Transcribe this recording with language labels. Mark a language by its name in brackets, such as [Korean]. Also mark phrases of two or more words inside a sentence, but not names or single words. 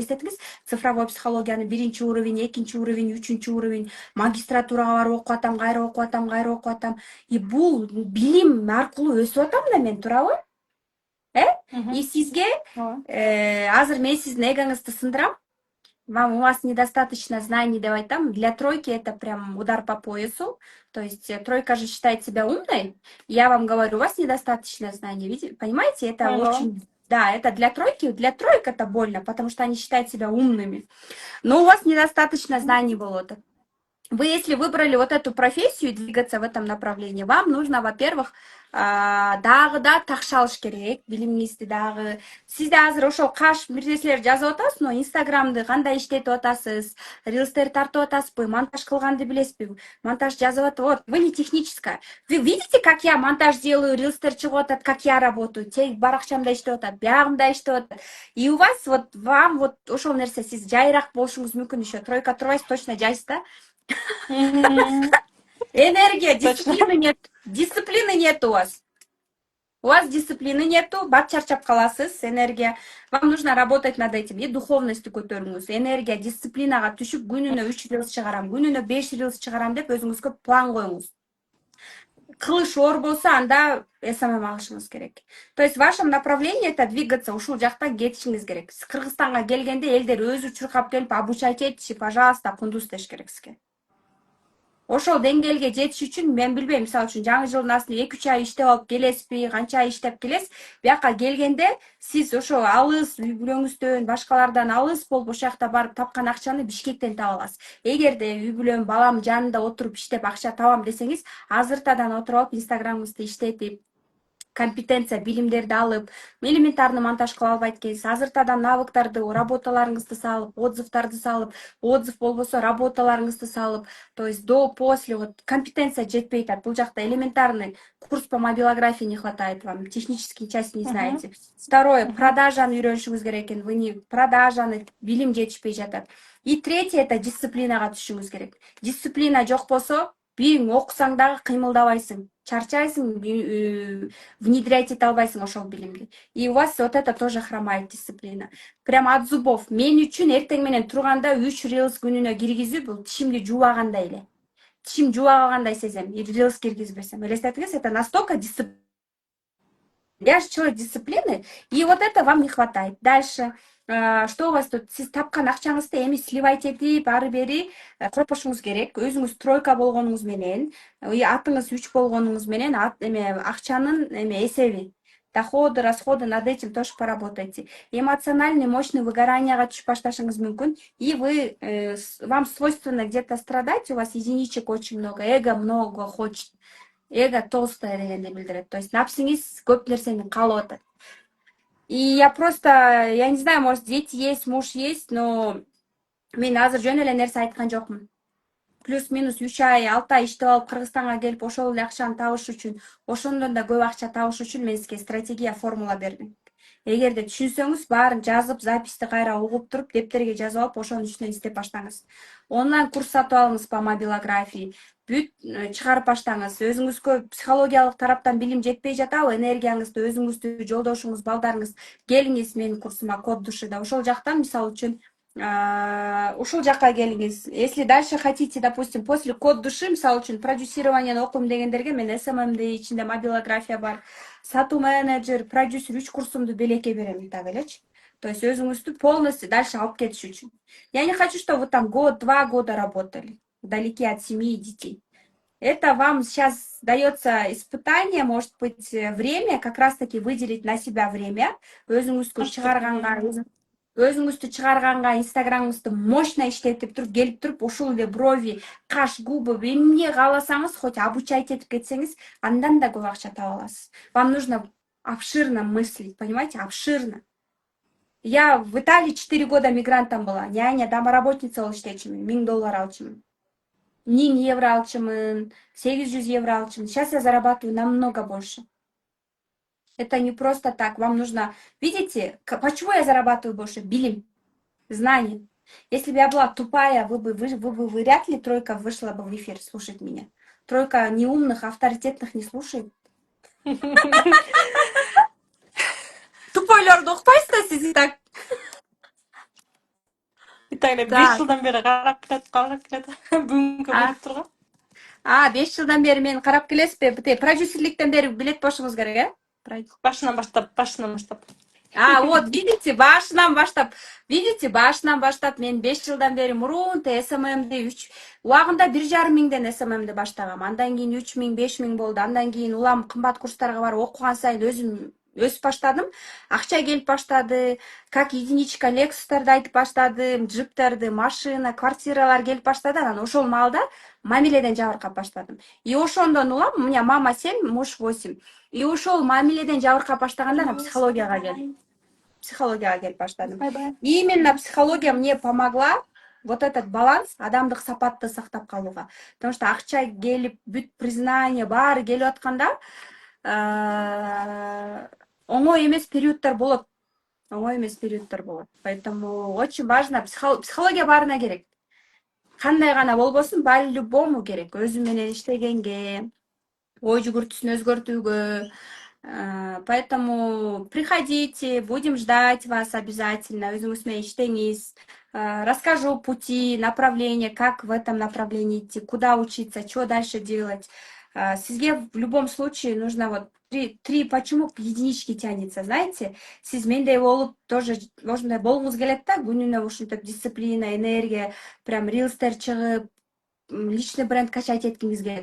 [Kyrgyz] Элестетиңиз, цифровой психологияны 1 уровень, 2 уровень, 3 уровень, магистратурага барып окуп атам, кайра окуп атам. И бул билим аркылуу өсүп атам да мен, туурабы? И сизге азыр мен сиздин эгоңузду сындырам. [Russian] У вас недостаточно знаний [Kyrgyz] деп айтам. [Russian] Для тройки это прям удар по поясу. То есть тройка же считает себя умной. Я вам говорю, у вас недостаточно знаний. Видите, понимаете, это очень... Да, это для тройки. Для троек это больно, потому что они считают себя умными. Но у вас недостаточно знаний было. Вы, если выбрали вот эту профессию и двигаться в этом направлении, вам нужно, во-первых, [Kyrgyz] дагы да такшалыш керек, билимиңизди дагы. Сизде азыр ошол каш бир нерселер жазып атасыз, но Инстаграмды кандай иштетип атасыз, рилстер тартып атасызбы, монтаж кылганды билесизби? Монтаж жазып атып, [Russian] вот, вы не техническая. Вы видите, как я монтаж делаю, [Kyrgyz] рилстер чыгып атат, [Russian] как я работаю, [Kyrgyz] тек баракчамда иштеп атат, биягымда иштеп атат. [Russian] И у вас вот, вам вот [Kyrgyz] ошол нерсе, сиз жайыраак болушуңуз мүмкүн еще. Тройка турбайсыз, точно жайсыз да? Энергия, [Russian] дисциплины нет. Дисциплины нет у вас. У вас дисциплины нету, [Kyrgyz] бат чарчап каласыз, энергия. [Russian] Вам нужно работать над этим. [Kyrgyz] И духовностью көтөрүңүз. Энергия, дисциплинага түшүп, күнүнө 3 рилс чыгарам, күнүнө 5 рилс чыгарам деп өзүңүзгө план коюңуз. Кылыш оор болсо, анда СММ алышыңыз керек. [Russian] То есть в вашем направлении это двигаться, [Kyrgyz] ушул жакта кетишиңиз керек. Сиз Кыргызстанга келгенде элдер өзү чуркап келип, обучать этчи, пожалуйста, кундуз деш керек сизге. Ошол деңгээлге жетиш үчүн мен билбейм, мисалы үчүн жаңы жылдын астында 2-3 ай иштеп алып келесизби, канча ай иштеп келесиз. Бияка келгенде сиз ошо алыс үй бүлөңүздөн, башкалардан алыс болуп ошол жакта барып тапкан акчаны Бишкектен таба аласыз. Эгерде үй бүлөм, балам жанында отуруп иштеп акча табам десеңиз, азыртадан отуруп алып Инстаграмыңызды иштетип, компетенция, билимдерди алып, [Russian] элементарный монтаж [Kyrgyz] кыла албайт экенсиз, азыртадан навыктарды, работаларыңызды салып, отзывдарды салып, отзыв болбосо работаларыңызды салып, [Russian] то есть до, после, вот компетенция [Kyrgyz] жетпей атат. Бул жакта [Russian] элементарный курс по мобилографии не хватает вам, технические части не знаете. Второе, [Kyrgyz] продажаны үйрөнүшүңүз керек экен, [Russian] вы не [Kyrgyz] продажаны, билим жетишпей жатат. [Russian] И третье, это [Kyrgyz] дисциплинага түшүшүңүз керек. Дисциплина жок болсо, бириң окусаң дагы кыймылдабайсың, чарчайсың, внедрять ете албайсың ошол билимди. [Russian] И у вас вот это тоже хромает, дисциплина. Прям от зубов. [Kyrgyz] Мен үчүн эртең менен турганда 3 рилс күнүнө киргизүү бул тишимди жуубагандай эле. Тишим жуубагандай сезем, рилс киргизбесем. Элестетиңиз, [Russian] это настолько дисциплина. Я же человек дисциплины, и вот это вам не хватает. Дальше, что у вас тут? [Kyrgyz] Сиз тапкан акчаңызды эми сливать этип, ары бери кропошуңуз керек. Өзүңүз тройка болгонуңуз менен, атыңыз 3 болгонуңуз менен, акчанын эсеби, [Russian] доходы, расходы, над этим тоже поработайте. Эмоциональный, мощный [Kyrgyz] выгоранияга түшүп башташыңыз мүмкүн. [Russian] И вы, вам свойственно где-то страдать, у вас единичек очень много, эго много хочет. [Kyrgyz] Эго толстое дегенди билдирет. [Russian] То есть [Kyrgyz] напсиңиз көп нерсени каалап атат. [Russian] И я просто, я не знаю, может, дети есть, муж есть, но [Kyrgyz] мен азыр жөн эле нерсе айткан жокмун. Плюс-минус 3 ай, 6 ай иштеп алып Кыргызстанга келип ошол эле акчаны табыш үчүн, ошондон да көп акча табыш үчүн мен сизге стратегия, формула бердим. Эгерде түшүнсөңүз, баарын жазып, записти кайра угуп туруп, дептерге жазып алып, ошонун үстүнөн иштеп баштаңыз. Онлайн курс сатып алыңыз [Russian] по мобилографии. [Kyrgyz] Бүт чыгарып баштаңыз. Өзүңүзгө психологиялык тараптан билим жетпей жатабы, энергияңызды, өзүңүздү, жолдошуңуз, балдарыңыз келиңиз менин курсума Код души да. Ошол жактан, мисалы үчүн, ушул жакка келиңиз. [Russian] Если дальше хотите, допустим, после Код души, [Kyrgyz] мисалы үчүн, продюсированияны окуйм дегендерге мен СММди, ичинде мобилография бар, сатуу менеджер, продюсер 3 курсумду белекке берем так элечи. То есть өзүңүздү [Russian] полностью дальше [Kyrgyz] алып кетиш үчүн. [Russian] Я не хочу, чтобы вы там год-два года работали вдалеке от семьи и детей. Это вам сейчас дается испытание, может быть, время, как раз-таки выделить на себя время. [Kyrgyz] Өзүңүздү чыгарганга, инстаграмыңызды мощно иштетип туруп, келип туруп, ушул эле брови, каш, губы, эмне кааласаңыз, [Russian] хоть обучать [Kyrgyz] этип кетсеңиз, андан да көп акча таба аласыз. [Russian] Вам нужно обширно мыслить, понимаете, обширно. Я в Италии 4 года мигрантом была, няня, [Kyrgyz] домоработница болуп иштечүмүн, $1000 алчумун. 1000 евро алчумун, 800 евро алчумун. [Russian] Сейчас я зарабатываю намного больше. Это не просто так. Вам нужно... Видите, почему я зарабатываю больше? [Kyrgyz] Билим, знание. [Russian] Если бы я была тупая, вы бы вряд ли тройка вышла бы в эфир слушать меня. Тройка неумных, авторитетных не слушает. [Kyrgyz] Тупойлорду укпайсыз да сиз так. Италия 5 [Russian] Так. [Kyrgyz] жылдан бери карап келет. Бүгүнкү болуп турган. 5 жылдан бери мени карап келесизби? Бите продюсерликтен бери билет болушуңуз керек, э? Башынан баштап. [Russian] Вот, видите, [Kyrgyz] башынан баштап, мен 5 жылдан бери мурун СММди убагында 1,5 миңден СММди баштагам. Андан кийин 3 миң, 5 миң болду. Андан кийин улам кымбат курстарга барып окуган сайын өзүм өсүп баштадым. Акча келип баштады. Как единичка Lexus'тарды айтып баштадым, джиптерди, машина, квартиралар келип баштады. Анан ошол маалда мамиледен жабыркап баштадым. И ошондон улам, [Russian] у меня мама 7, муж 8. [Kyrgyz] И ошол мамиледен жабыркап баштаганда анан психологияга келип баштадым. [Russian] И именно психология мне помогла вот этот баланс, [Kyrgyz] адамдык сапатты сактап калууга. Потому что акча келип, бүт признание баары келип атканда оңой эмес периоддор болот. [Russian] Поэтому очень важно, [Kyrgyz] психология баарына керек. Кандай гана болбосун, по-любому керек. Өзү менен иштегенге, ой жүгүртүүсүн өзгөртүүгө. [Russian] Поэтому приходите, будем ждать вас обязательно. [Kyrgyz] Өзүңүз менен иштеңиз. [Russian] Расскажу пути, направления, как в этом направлении идти, куда учиться, что дальше делать. Сизге в любом случае нужно вот три почему единички тянется, знаете? [Kyrgyz] Сиз мендей болуп тоже ошондой болгуңуз келет да, күнүнө ушинтип дисциплина, энергия, прям рилстер чыгып, [Russian] личный бренд качать [Kyrgyz] эткиңиз келет.